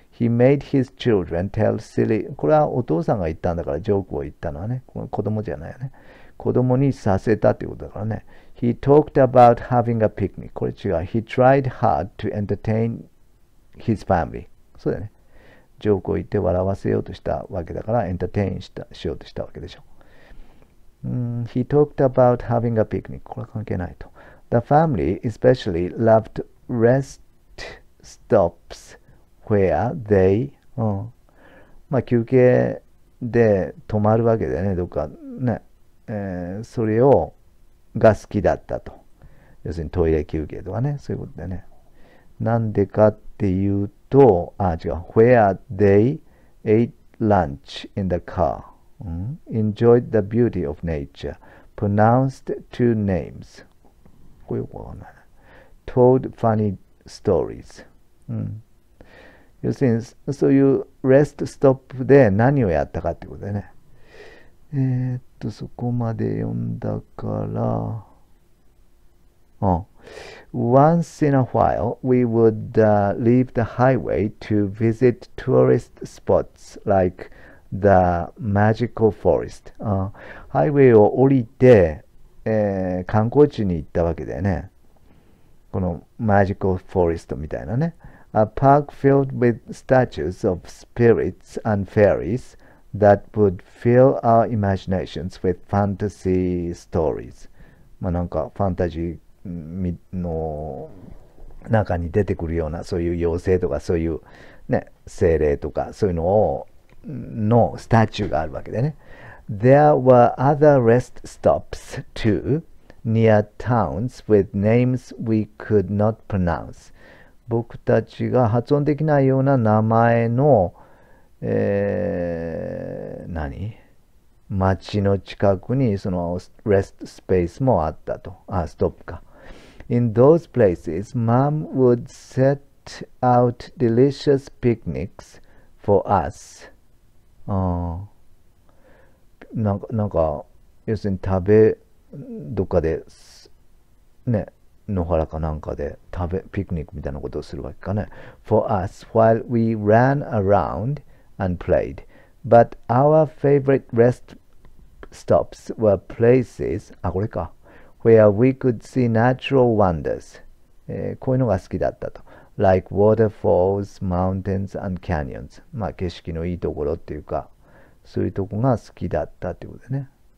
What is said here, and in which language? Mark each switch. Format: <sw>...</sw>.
<en>He made his children tell silly.</en> <ja>これはお父さんが言ったんだからジョークを言ったのはね。これ子供じゃないよね。子供にさせたってことだからね。</ja> <en>He talked about having a picnic.</en> <ja>これ違う。</ja> <en>He tried hard to entertain his family.</en> <ja>そうだよね。ジョークを言って笑わせようとしたわけだから、エンターテインしようとしたわけでしょ。</ja> <en>He talked about having a picnic.</en> <ja>これは関係ないと。</ja> <en>The family especially loved rest stops where they、</en> <ja>まあ休憩で泊まるわけでね、どっかね、それが好きだったと。要するにトイレ休憩とかね、そういうことでね。なんでかっていうと、違う。</ja> <en>Where they ate lunch in the car.Enjoyed the beauty of nature. Pronounced two names.</en> <ja>これよくわかんない。</ja> <en>Told funny stories.</en> <ja>要するに、そういうレストストップで何をやったかってことでね。そこまで読んだから、</ja> <en>Once in a while, we would leave the highway to visit tourist spots like The Magical Forest、</en> <ja>ハイウェイを降りて、観光地に行ったわけだよね。この Magical Forest みたいなね。</ja> <en>A park filled with statues of spirits and fairies that would fill our imaginations with fantasy stories。</en> <ja>まあなんかファンタジーの中に出てくるようなそういう妖精とかそういうね、精霊とかそういうのスタチューがあるわけでね。</ja> <en>There were other rest stops too, near towns with names we could not pronounce.</en> <ja>僕たちが発音できないような名前の、町の近くにそのレストスペースもあったと。ストップか。</ja> <en>In those places, Mom would set out delicious picnics for us.</en> <ja>なんか要するにどっかでね、野原かなんかでピクニックみたいなことをするわけかね。</ja> <en>For us, while we ran around and played, but our favorite rest stops were places、</en> <ja>これか、</ja> <en>where we could see natural wonders、</en> <ja>こういうのが好きだったと。</ja> <en>like waterfalls, mountains and canyons。</en> <ja>まあ景色のいいところっていうか、そういうとこが好きだったってことでね。</ja>